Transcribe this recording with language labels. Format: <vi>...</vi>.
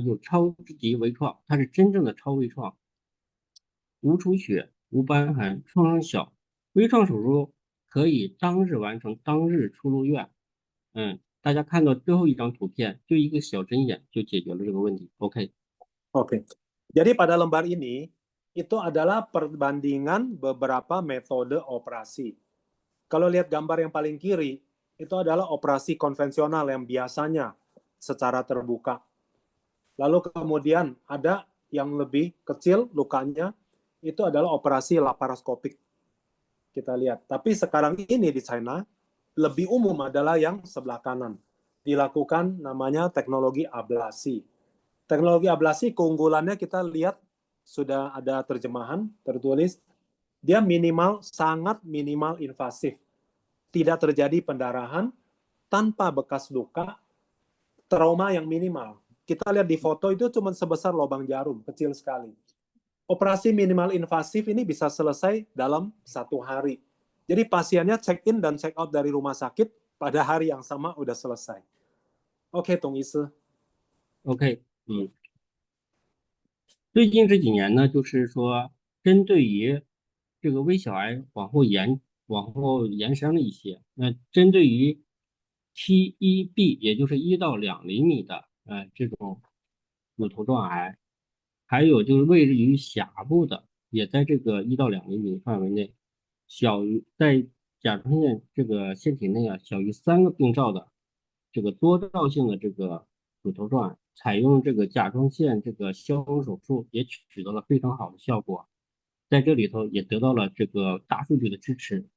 <zh>有超级微创，它是真正的超微创，无出血、无瘢痕，创伤小。微创手术可以当日完成，当日出入院。大家看到最后一张图片，就一个小针眼就解决了这个问题。 OK。</zh> <id>Oke. Jadi pada lembar ini itu adalah perbandingan beberapa metode operasi. Kalau lihat gambar yang paling kiri, itu adalah operasi konvensional yang biasanya secara terbuka. Lalu kemudian ada yang lebih kecil lukanya, itu adalah operasi laparoskopik. Kita lihat. Tapi sekarang ini di China, lebih umum adalah yang sebelah kanan. Dilakukan namanya teknologi ablasi. Teknologi ablasi keunggulannya kita lihat sudah ada terjemahan tertulis, dia minimal, sangat minimal invasif. Tidak terjadi pendarahan, tanpa bekas luka, trauma yang minimal. Kita lihat di foto itu cuma sebesar lubang jarum, kecil sekali. Operasi minimal invasif ini bisa selesai dalam 1 hari. Jadi pasiennya check in dan check out dari rumah sakit pada hari yang sama udah selesai. Oke, Tung Isi.</id> <zh>OK。最近这几年呢，就是说，针对于这个微小癌往后延伸了一些。那针对于 T1B，也就是1到2厘米的这种乳头状癌，还有就是位置于峡部的，也在这个1到2厘米范围内，小于在甲状腺这个腺体内小于3个病灶的这个多灶性的这个乳头状癌，采用这个甲状腺这个消融手术也取得了非常好的效果，在这里头也得到了这个大数据的支持。</zh>